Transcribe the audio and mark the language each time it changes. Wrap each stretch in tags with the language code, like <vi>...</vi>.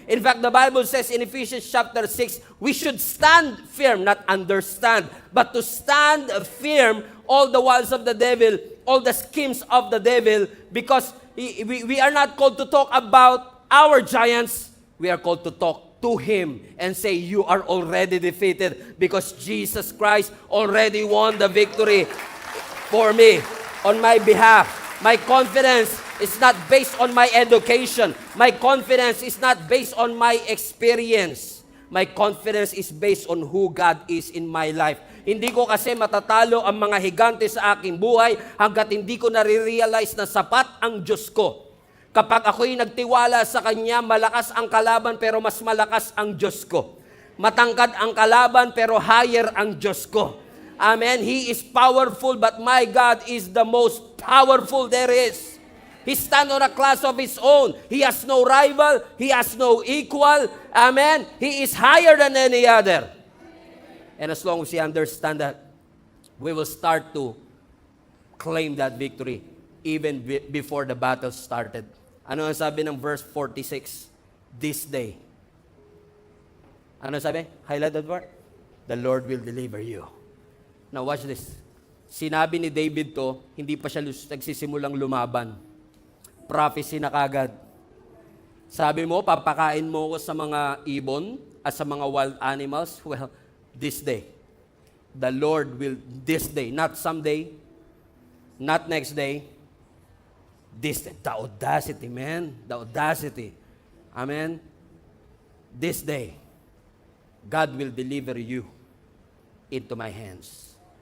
<en>In fact, the Bible says in Ephesians chapter 6, we should stand firm, not understand, but to stand firm all the wiles of the devil, all the schemes of the devil, because we are not called to talk about our giants, we are called to talk to Him and say, you are already defeated because Jesus Christ already won the victory for me, on my behalf. My confidence is not based on my education. My confidence is not based on my experience. My confidence is based on who God is in my life.</en> <tl>Hindi ko kasi matatalo ang mga higante sa aking buhay hanggat hindi ko nare-realize na sapat ang Diyos ko. Kapag ako'y nagtiwala sa Kanya, malakas ang kalaban pero mas malakas ang Diyos ko. Matangkad ang kalaban pero higher ang Diyos ko. Amen.</tl> <en>He is powerful, but my God is the most powerful there is. He stands on a class of His own. He has no rival. He has no equal. Amen. He is higher than any other. And as long as we understand that, we will start to claim that victory even before the battle started.</en> <tl>Ano ang sabi ng verse 46?</tl> <en>This day.</en> <tl>Ano sabi?</tl> <en>Highlight that part. The Lord will deliver you. Now watch this.</en> <tl>Sinabi ni David to, hindi pa siya nagsisimulang lumaban. Prophecy na kagad. Sabi mo, papakain mo ko sa mga ibon at sa mga</tl> <en>wild animals. Well, this day. The Lord will, this day, not someday, not next day, this day. The audacity, man. The audacity. Amen? This day, God will deliver you into my hands.</en>